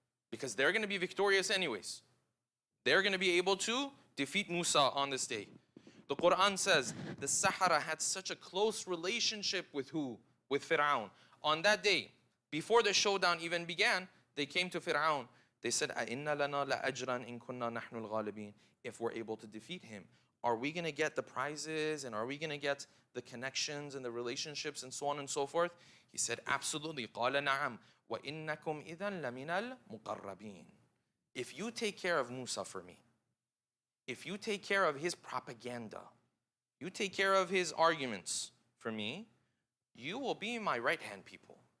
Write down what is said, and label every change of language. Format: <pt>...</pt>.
<en>Because they're going to be victorious anyways. They're going to be able to defeat Musa on this day. The Quran says the Sahara had such a close relationship with who? With Fir'aun. On that day, before the showdown even began, they came to Fir'aun. They said,</en> <ar>أَإِنَّ لَنَا لَأَجْرًا إِن كُنَّا نَحْنُ الْغَالِبِينَ.</ar> <en>If we're able to defeat him, are we going to get the prizes and are we going to get the connections and the relationships and so on and so forth? He said, absolutely.</en> <ar>قَالَ نَعَمْ وَإِنَّكُمْ إِذًا لَمِنَ الْمُقَرَّبِينَ.</ar> <en>If you take care of Musa for me, if you take care of his propaganda, you take care of his arguments for me, you will be my right-hand people.</en>